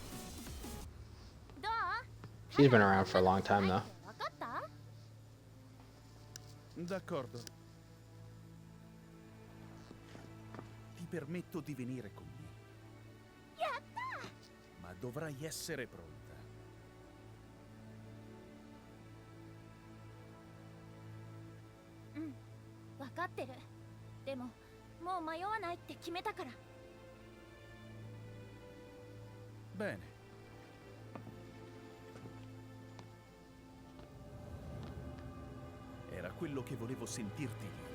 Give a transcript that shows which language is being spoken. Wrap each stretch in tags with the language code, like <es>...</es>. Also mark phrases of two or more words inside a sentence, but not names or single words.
<en>She's been around for a long time though.</en> <it>D'accordo. Ti permetto di venire con me. Ma dovrai essere pronta.</it> <ja>分かってる。でももう迷わないって決めたから。</ja> <it>Bene. Era quello che volevo sentirti dire.</it>